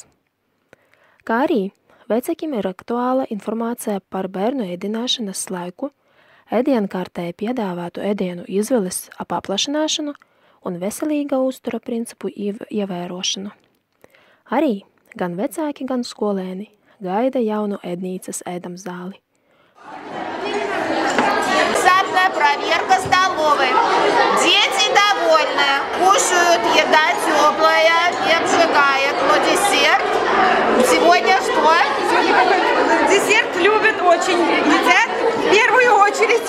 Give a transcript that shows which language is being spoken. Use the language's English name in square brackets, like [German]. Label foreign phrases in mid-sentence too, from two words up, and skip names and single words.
[Latvian] Kā arī vecākiem ir aktuāla informācija par bērnu ēdināšanas laiku, ēdienkartē piedāvātu ēdienu izvēles paplašināšanu un veselīga uztura principu ievērošanu. Arī gan vecāki, gan skolēni gaida jaunu ēdnīcas ēdamzāli. [Russian] Внезапная проверка столовой. Дети довольны, кушают, еда теплая, не обжигает. Но десерт сегодня что? Десерт любят очень, едят в первую очередь.